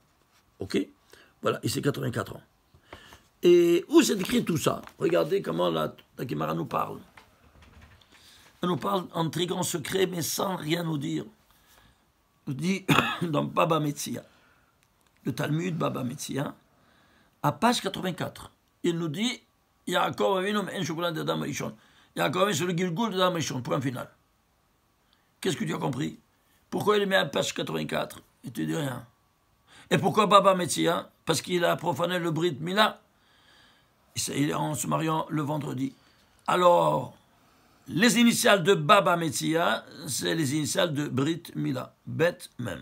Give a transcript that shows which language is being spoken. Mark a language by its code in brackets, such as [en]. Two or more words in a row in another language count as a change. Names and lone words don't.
[fr] Ok? Voilà, et c'est 84 ans. Et où c'est écrit tout ça? Regardez comment la Gemara nous parle. Elle nous parle en très grand secret, mais sans rien nous dire. Nous dit dans Baba Metzia, le Talmud Baba Metzia, à page 84, il nous dit [he] יעקב אבינו מעין שובלן דה אדם ראשון. [fr] Yaakov Avinu c'est le Gilgul de Adam Rishon, point final. Qu'est-ce que tu as compris? Pourquoi il met à page 84? Il te dit rien. Et pourquoi Baba Metzia? Parce qu'il a profané le [he] ברית מילה. [fr] Il est en se mariant le vendredi. Alors, les initiales de Baba Metzia, c'est les initiales de [he] ברית מילה, בית מם.